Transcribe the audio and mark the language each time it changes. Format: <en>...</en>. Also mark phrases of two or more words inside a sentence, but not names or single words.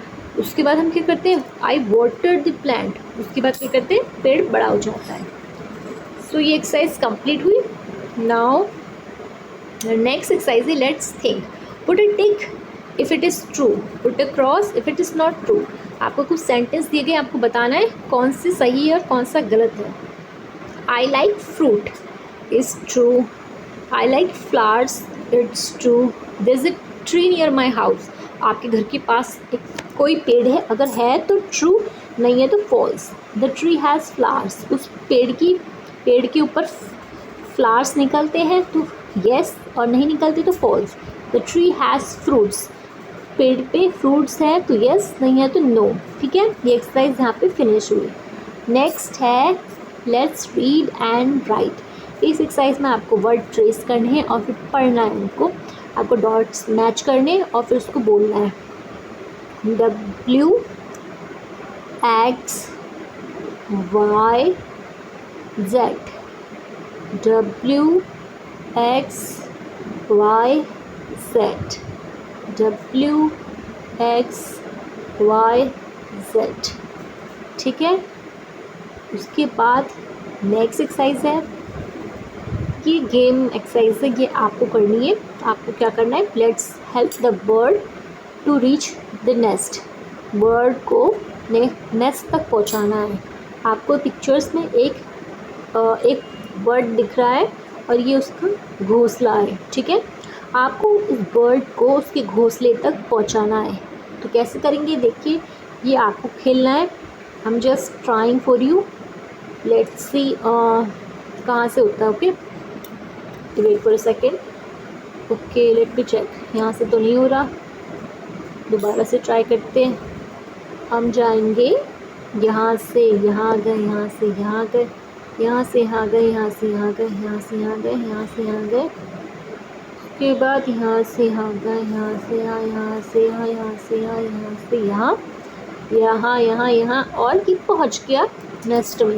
<hi>उसके बाद हम क्या करते हैं,</hi> <en>I water the plant,</en> <hi>उसके बाद क्या करते हैं पेड़ बड़ा हो जाता है। सो ये एक्सरसाइज कंप्लीट हुई।</hi> <en>now next exercise</en> <hi>है</hi> <en>let's think. put a tick if it is true, put a cross if it is not true.</en> <hi>आपको कुछ सेंटेंस दिए गए, आपको बताना है कौन सी सही है और कौन सा गलत है।</hi> <en>I like fruit is true, I like flowers it's true, there is a tree near my house.</en> <hi>आपके घर के पास एक कोई पेड़ है, अगर है तो ट्रू, नहीं है तो फॉल्स।</hi> <en>the tree has flowers,</en> <hi>उस पेड़ के ऊपर फ्लावर्स निकलते हैं तो येस, और नहीं निकलते तो फॉल्स।</hi> <en>the tree has fruits,</en> <hi>पेड़ पे फ्रूट्स है तो येस, नहीं है तो नो। ठीक है, ये एक्सरसाइज यहाँ पे फिनिश हुई। नेक्स्ट है</hi> <en>let's read and write.</en> <hi>इस एक्सरसाइज में आपको</hi> <en>word trace</en> <hi>करने हैं और फिर पढ़ना है उनको, आपको</hi> <en>dots match</en> <hi>करने और फिर उसको बोलना है।</hi> <en>W X Y Z, W X Y Z, W X Y Z।</en> <hi>ठीक है, उसके बाद</hi> <en>next exercise</en> <hi>है, ये</hi> <en>game exercise</en> <hi>है, ये आपको करनी है। आपको क्या करना है,</hi> <en>let's help the bird to reach the nest,</en> <hi>बर्ड को नेस्ट तक पहुंचाना है। आपको पिक्चर्स में एक बर्ड दिख रहा है और ये उसका घोंसला है। ठीक है, आपको इस बर्ड को उसके घोंसले तक पहुंचाना है। तो कैसे करेंगे देखिए, ये आपको खेलना है। हम</hi> <en>just trying for you, let's see</en> <hi>कहाँ से होता है।</hi> <en>okay, wait for a second. okay, let me check,</en> <hi>यहाँ से तो नहीं हो रहा, दोबारा से ट्राई करते हैं। हम जाएंगे यहाँ से यहाँ गए, यहाँ से यहाँ गए, यहाँ से यहाँ गए, यहाँ से यहाँ गए, यहाँ से यहाँ गए, यहाँ से यहाँ गए, उसके बाद यहाँ से यहाँ गए, यहाँ से यहाँ, यहाँ से यहाँ, यहाँ से यहाँ, यहाँ से यहाँ, यहाँ यहाँ यहाँ, और ये पहुँच गया नेक्स्ट में।</hi>